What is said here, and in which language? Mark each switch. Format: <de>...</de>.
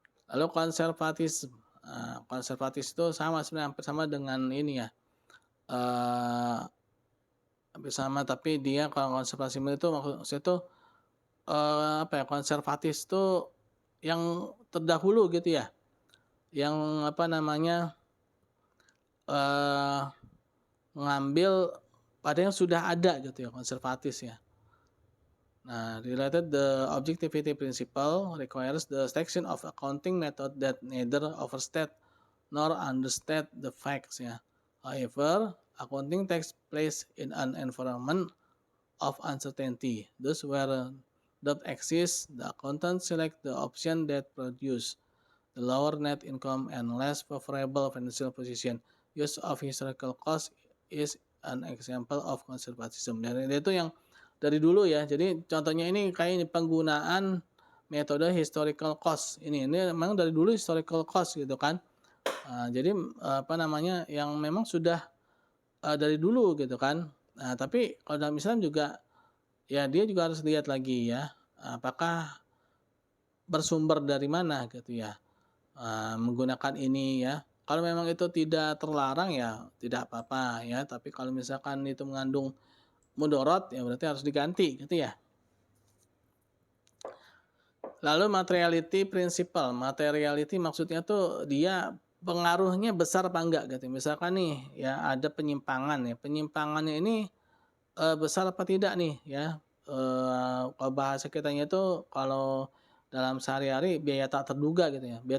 <id>Lalu konservatis, konservatis itu sama sebenarnya, hampir sama dengan ini ya, hampir sama, tapi dia kalau konservatisme itu maksudnya itu apa ya, konservatis itu yang terdahulu gitu ya, yang apa namanya mengambil pada yang sudah ada gitu ya, konservatis ya.</id> <en>Nah, related the objectivity principle requires the selection of accounting method that neither overstate nor understate the facts ya. However, accounting takes place in an environment of uncertainty. Thus, where doubt exists, the accountant select the option that produce the lower net income and less favorable financial position. Use of historical cost is an example of conservatism.</en> <id>Dan itu yang dari dulu ya. Jadi contohnya ini kayak ini penggunaan metode historical cost. Ini memang dari dulu historical cost gitu kan. Jadi apa namanya yang memang sudah dari dulu gitu kan. Nah, tapi kalau dalam Islam juga ya dia juga harus lihat lagi ya. Apakah bersumber dari mana gitu ya. Menggunakan ini ya. Kalau memang itu tidak terlarang ya tidak apa-apa ya. Tapi kalau misalkan itu mengandung mudorot ya berarti harus diganti gitu ya. Lalu materiality principle. Materiality maksudnya tuh dia pengaruhnya besar apa enggak gitu. Misalkan nih ya ada penyimpangan ya. Penyimpangannya ini besar apa tidak nih ya. Kalau bahasa kitanya itu kalau dalam sehari-hari biaya tak terduga gitu ya.</id>